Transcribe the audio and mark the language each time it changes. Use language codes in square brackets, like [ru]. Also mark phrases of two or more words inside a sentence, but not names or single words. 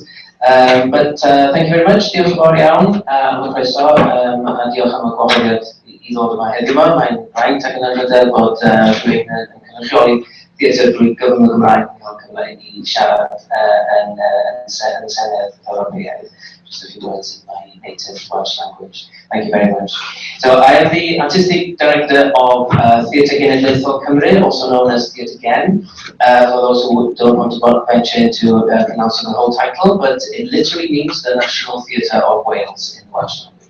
[en] But thank you very much. [cy] Diolch yn fawr iawn am y croeso, a diolch am y gwahoddiad I ddod yma heddiw yma. Mae'n rhaid ac yn anrhydedd bod rhywun yn cynrychioli theatr drwy gyfrwng y Gymraeg yn cael cyfle I siarad yn Senedd Ewropeaidd. [en] Just a few words in my native Welsh language. Thank you very much. So I am the Artistic Director of Theatr Genedlaethol Cymru, also known as Theatr Gen, for those who don't want to venture into pronouncing the whole title, but it literally means the National Theatre of Wales in Welsh language.